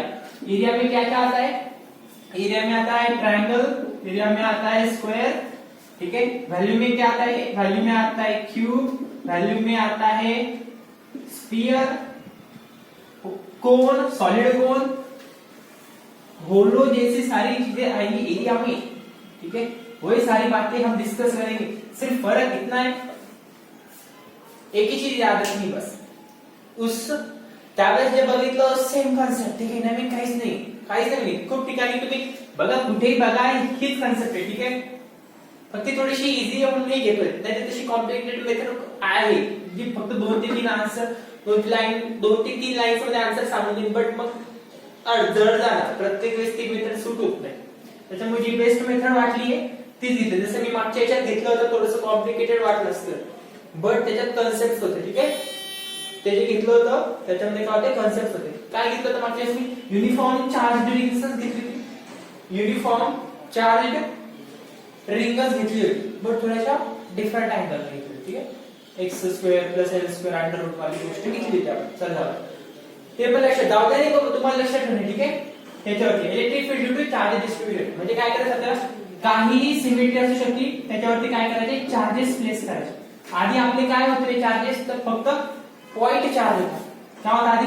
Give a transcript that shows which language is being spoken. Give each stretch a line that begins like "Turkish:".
Hindi: Area में क्या क्या आता है? एरिया में आता है ट्रायंगल, एरिया में आता है स्क्वायर, ठीक है? वैल्यू में क्या आता है? वैल्यू में आता है क्यूब, वैल्यू में आता है स्फीयर, कोन, सॉलिड कोन, होलो जैसी सारी चीजें आएंगी एरिया में, ठीक है? वही सारी बातें हम डिस्कस करेंगे। सिर्फ फर्क इतना है, एक ही चीज याद रखनी बस, उस
Marathi: त्यावेळेस जे बघितलं सेम कॉन्सेप्ट, ठीक आहे? नवीन काहीच नाही खूप ठिकाणी तुम्ही बघा, कुठेही बघा हीच कॉन्सेप्ट आहे, ठीक आहे? फक्त थोडीशी इझी म्हणून नाही घेतोय, नाही तशी कॉम्प्लिकेटेड मेथड आहे जी फक्त 2 ते 3 आन्सर, 2 ते 3 लाईन्स मध्ये आन्सर सांगून देईन, बट मग जड जाणार, प्रत्येक वेळेस ती मेथड सूट होत नाही। त्याच्यामुळे जी बेस्ट मेथड वाटली आहे तीच घेतली। जसं मी मागच्या याच्यात घेतलं होतं, थोडंसं कॉम्प्लिकेटेड वाटलं असतं, बट त्याच्यात कन्सेप्ट होते, ठीक आहे? ते जे घेतलं होतं त्याच्यामध्ये काय होते? कन्सेप्ट होते। काय घेतलं होतं मागच्या वेळेस मी? युनिफॉर्म चार्ज रेझिस्टन्स घेतली होती, युनिफॉर्म चार्ज रिंगच घेतली होती, बट थोड्याशा डिफरंट अँगल घेतली होती, ठीक आहे? X square plus L square under route वाली गोष्ट घेतली होती आपण। चला, ते पण लक्षात जाऊ द्या, नाही तुम्हाला लक्षात ठेवणे, ठीक आहे? त्याच्यावरती electric field due to charge distribution म्हणजे काय करायचं आपल्याला? काहीही सिमेट्री असू शकते, त्याच्यावरती काय करायचे? चार्जेस प्लेस करायचे। आधी आपले काय होते चार्जेस? तर फक्त पॉइंट चार्ज होता। काय होता आधी?